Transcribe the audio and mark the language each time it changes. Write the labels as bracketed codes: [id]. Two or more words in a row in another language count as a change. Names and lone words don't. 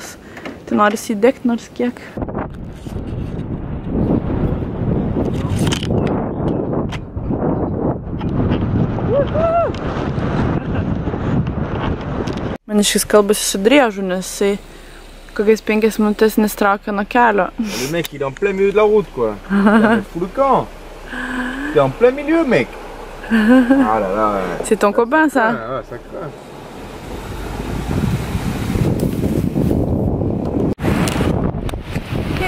[lt] Tai norisi įdegti nors kiek. Maniškis kalbasi su driežu, nes jisai kokiais 5 minutės nestraukia nuo kelio. [fr] Le mec, il est en plein milieu de la route, quoi. Il fout le camp. T'es en plein milieu, mec. Ah là là. C'est ton copain, ça? Ouais, ça craint. Ok.